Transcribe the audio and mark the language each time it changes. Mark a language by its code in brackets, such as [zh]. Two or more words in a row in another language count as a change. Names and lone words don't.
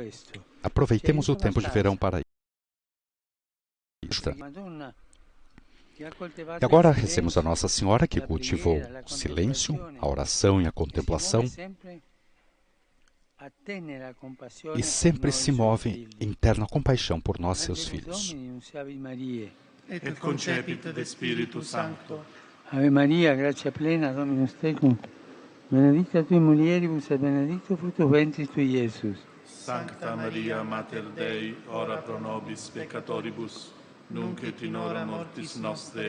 [pt] Aproveitemos o tempo de verão para isso. E agora rezemos a Nossa Senhora que cultivou o silêncio, a oração e a contemplação e sempre se move em terna compaixão por nós, seus filhos. [la] Et concepit de Spiritu Sancto. Ave Maria, gratia plena, Dominus tecum, benedicta tui mulieribus et benedictus fructus ventris tui, Iesus. Sancta Maria, Mater Dei, ora pro nobis peccatoribus, nunc et in hora mortis nostre.